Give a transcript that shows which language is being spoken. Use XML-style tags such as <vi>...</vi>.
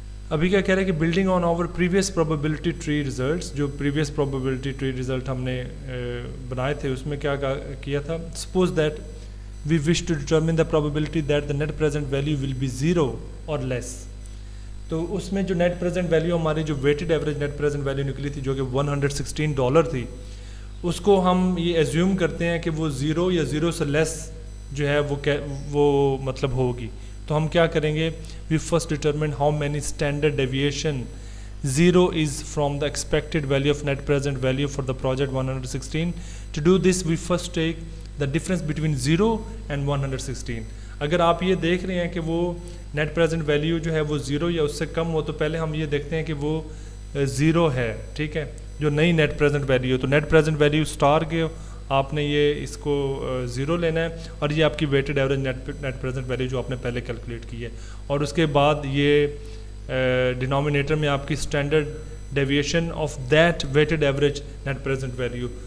<ur>ابھی کیا کہہ رہے ہیں کہ building on our previous probability tree results, جو پریویس پروبیبلٹی ٹری ریزلٹ ہم نے بنائے تھے اس میں کیا کیا تھا, suppose that</ur> <en>we wish to determine the probability that the net present value will be 0 or less.</en> <ur>تو اس میں جو نیٹ پریزنٹ ویلیو ہماری جو weighted average net present value نکلی تھی جو کہ $116 تھی, اس کو ہم یہ ایزیوم کرتے ہیں کہ وہ 0 یا 0 سے لیس جو ہے وہ مطلب ہوگی. تو ہم کیا کریں گے,</ur> <en>we first determine how many standard deviation 0 is from the expected value of net present value for the project 116. To do this we first take the difference between 0 and 116.</en> <ur>اگر آپ یہ دیکھ رہے ہیں کہ وہ نیٹ پریزنٹ ویلیو جو ہے وہ 0 یا اس سے کم ہو, تو پہلے ہم یہ دیکھتے ہیں کہ وہ 0 ہے. ٹھیک ہے, جو نئی نیٹ پریزنٹ ویلیو, تو نیٹ پریزنٹ ویلیو اسٹار کے آپ نے یہ اس کو 0 لینا ہے, اور یہ آپ کی weighted average net present value جو آپ نے پہلے کیلکولیٹ کی ہے, اور اس کے بعد یہ ڈینومینیٹر میں آپ کی standard deviation of that weighted average net present value.</ur>